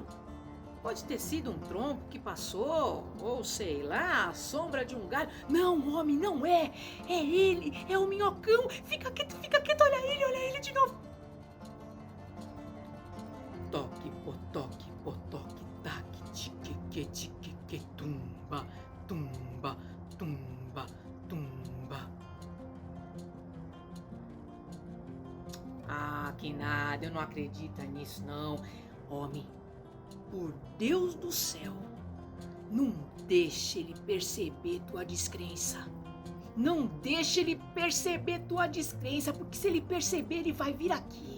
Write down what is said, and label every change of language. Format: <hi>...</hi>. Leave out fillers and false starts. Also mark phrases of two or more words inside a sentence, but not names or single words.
<pt>Pode ter sido um tronco que passou, ou sei lá, a sombra de um galho. Não, homem, não é. É ele, é o minhocão. Fica quieto, olha ele de novo. Toque, potoque, taque, tiqueque, tiqueque, tumba, tumba, tumba, tumba. Que nada, eu não acredito nisso não. Homem, por Deus do céu, não deixe ele perceber tua descrença. Porque se ele perceber, ele vai vir aqui.</pt>